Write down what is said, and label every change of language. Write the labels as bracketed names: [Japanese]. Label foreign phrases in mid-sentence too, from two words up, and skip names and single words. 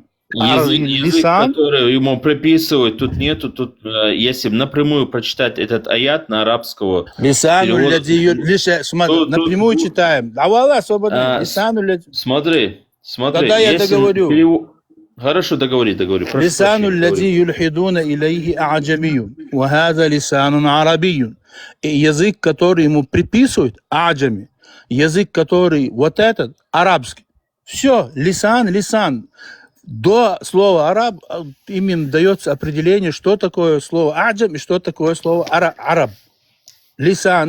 [Russian] Язык, который ему приписывают, тут нету, тут, если напрямую прочитать этот аят на арабского. Напрямую читаем. Давай, свободно. Смотри. Тогда я договорю. Хорошо, договори. [Arabic] لسان الذي يلحدون إليه أعجمي وهذا لسان عربي. [Russian] Язык, который ему приписывают, а'джами. Язык, который вот этот, арабский. Все, лисан. До слова араб им дается определение, что такое слово а'джам и что такое слово араб. Лисан.